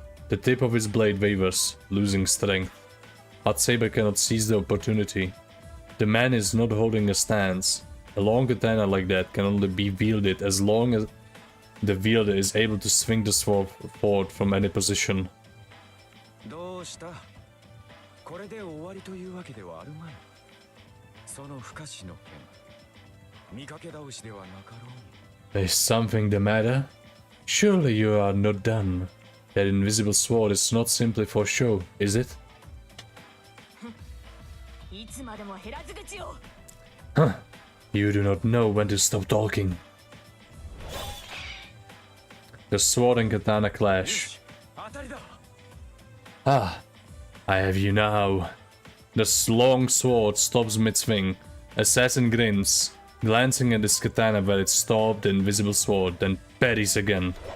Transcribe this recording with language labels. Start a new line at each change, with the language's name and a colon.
English: The tip of his blade wavers, losing strength, but Saber cannot seize the opportunity. The man is not holding a stance. A long katana like that can only be wielded as long as the wielder is able to swing the sword forward from any position.
Japanese: どうした？これで終わりというわけではあるまい。その不可視の剣、見かけ倒しではなかろう。
English: Is something the matter? Surely you are not done. That invisible sword is not simply for show, is it?
Japanese: いつまでも減らず口を。 Huh.
English: You do not know when to stop talking. The sword and katana clash.
Japanese: 当たりだ。
English: Ah, I have you now. The long sword stops mid-swing. Assassin grins, glancing at his katana where it stopped the invisible sword, then parries again.